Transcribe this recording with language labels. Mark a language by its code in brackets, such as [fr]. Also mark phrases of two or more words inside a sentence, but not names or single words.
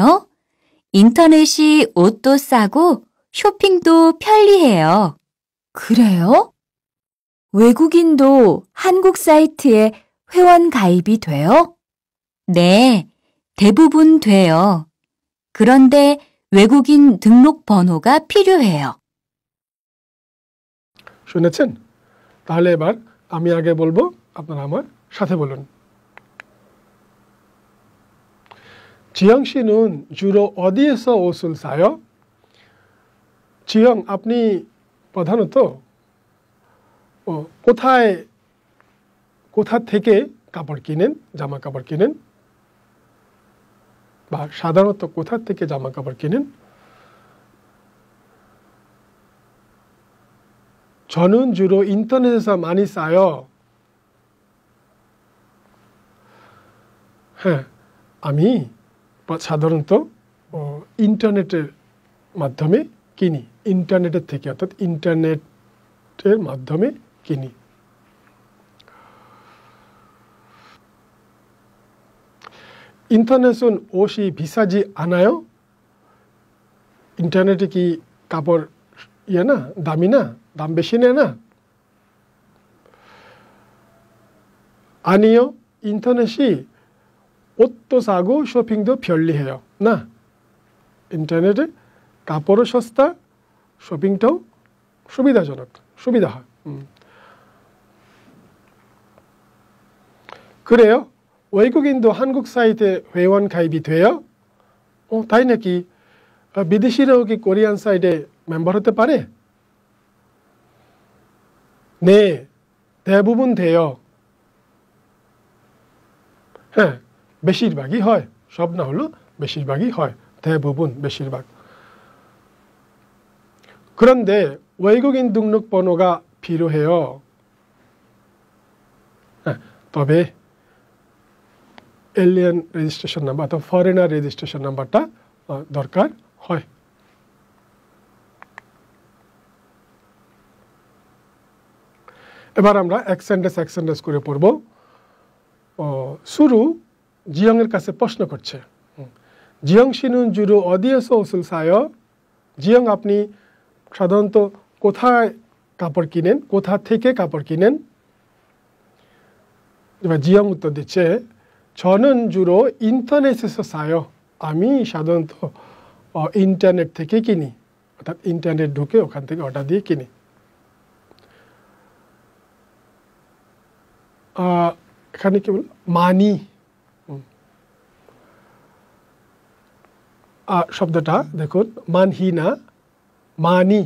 [ko] 인터넷이 옷도 싸고 쇼핑도 편리해요. 그래요? 외국인도 한국 사이트에 회원 가입이 돼요? 네, 대부분 돼요. 그런데 외국인 등록 번호가 필요해요. [bn] শুনেছেন তাহলে এবার আমি আগে বলবো আপনারা আমার সাথে বলুন [ko] 지영 씨는 주로 어디에서 옷을 사요? [bn] 지영 আপনি প্রধানত কোথা থেকে কাপড় কিনেন জামা কাপড় কিনেন বা সাধারণত কোথা থেকে জামা কাপড় কিনেন [ko] 저는 주로 인터넷에서 많이 사요. [bn] হ্যাঁ আমি সাধারণত ইন্টারনেটের মাধ্যমে কিনি ইন্টারনেটের থেকে অর্থাৎ ইন্টারনেটের মাধ্যমে কিনি [ko] 인터넷은 옷이 비싸지 않아요? [bn] 인터넷에 কি কাপড় ইয়ে না দামি না দাম বেশি নেয় না [ko] 아니요 인터넷이 옷도 사고 쇼핑도 편리해요 [bn] না 인터넷에 কাপড়ও সস্তা 쇼핑টাও সুবিধাজনক সুবিধা হয় 그래요? [ko] 외국인도 한국 사이트에 회원 가입이 돼요? [bn] তাই নাকি বিদেশিরাও কি কোরিয়ান সাইটে মেম্বার হতে পারে [ko] 네 대부분 돼요 [bn] হ্যাঁ বেশিরভাগই হয় সব না হলো বেশিরভাগই হয় 대부분 বেশিরভাগ [ko] 그런데 외국인 등록번호가 필요해요. [bn] তবে [en] alien registration number [bn] অথবা [en] foreigner registration numberটা [bn] দরকার হয়। এবার আমরা এক সেন্টেন্স করে পড়ব। [ko] 수루 지영의 [bn] কাছে প্রশ্ন করছে, [ko] 지영 씨는 주로 어디에서 옷을 사요? [bn] 지영 আপনি সাধারণত কোথায় কাপড় কিনেন, কোথা থেকে কাপড় কিনেন? এবার জিয়ং উত্তর দিচ্ছে, [ko] 저는 주로 인터넷에서 사요. [bn] আমি সাধারণত ইন্টারনেট থেকে কিনি, অর্থাৎ ইন্টারনেট ঢুকে ওখান থেকে অর্ডার দিয়ে কিনি। এখানে কি বল, মানি শব্দটা দেখুন, মানহি না, মানি।